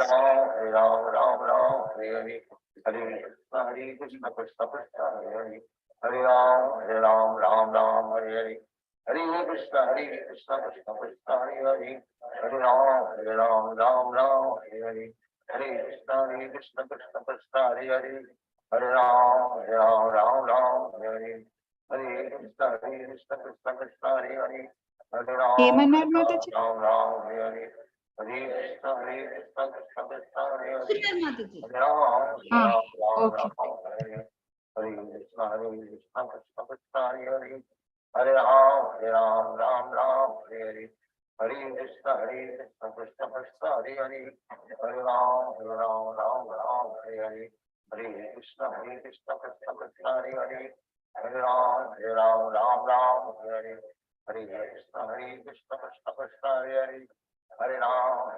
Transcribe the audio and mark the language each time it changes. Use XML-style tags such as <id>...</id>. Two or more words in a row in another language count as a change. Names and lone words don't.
<sa>Ram Hare Hare Hare Krishna Krishna Krishna Hare Hare Hare Ram Hare Hare Hare Krishna Krishna Krishna Hare Hare Hare Ram Hare Hare Hare Krishna Krishna Krishna Hare Hare Hare Ram Hare Hare Hare Krishna Krishna Krishna Hare Hare Hare Ram</sa> <te>ఏమన్నారు మాతాజీ?</te> <sa>Hare Hare Hare Krishna Krishna Krishna Hare Hare</sa> <te>వస్తున్నారు మాతాజీ.</te> <sa>Hare Ram</sa> <te>ఓకే.</te> <sa>Hare Hare Krishna Krishna Krishna Hare Hare Hare Ram Hare Hare Hare Krishna Krishna Krishna Hare Hare Hare Ram Hare Hare Hare Krishna Krishna Krishna Hare Hare Hare Ram Hare Hare Hare Krishna Krishna Krishna Hare Hare Hare Ram</sa>